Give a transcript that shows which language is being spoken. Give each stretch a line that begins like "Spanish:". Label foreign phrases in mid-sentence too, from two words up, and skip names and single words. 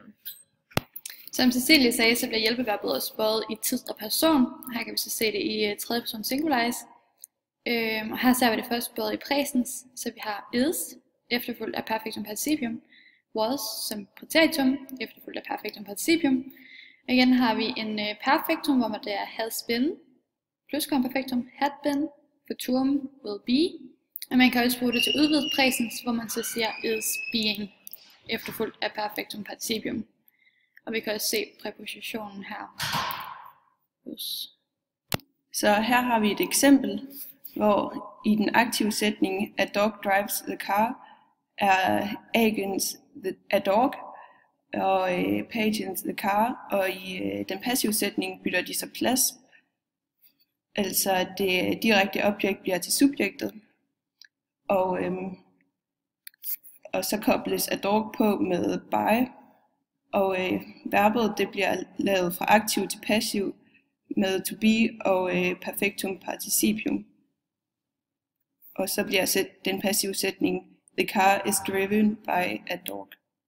Danish: Som Cecilie sagde, så bliver hjælpeverbet også bøjet i tid og person. Her kan vi så se det i tredje person singularis. Og her ser vi det først bøjet i præsens, så vi har is, efterfulgt af perfektum participium, was som præteritum, efterfulgt af perfektum participium. Og igen har vi en perfektum, hvor det er
English: has been,
Danish: plus perfektum,
English: had been,
Danish: futurum
English: will be.
Danish: Og man kan også bruge det til udvidet præsens, hvor man så siger
English: is being,
Danish: efterfulgt af perfektum participium. Og vi kan også se præpositionen her. Så her har vi et eksempel, hvor i den aktive sætning,
English: a dog drives the car,
Danish: er agents
English: a dog,
Danish: og patients
English: the car,
Danish: og i den passive sætning bytter de så plads. Altså det direkte objekt bliver til subjektet, og så kobles
English: a dog
Danish: på med by, og verbet det bliver lavet fra aktiv til passiv med
English: to be
Danish: og perfektum participium. Og så bliver den passive sætning,
English: the car is driven by a dog.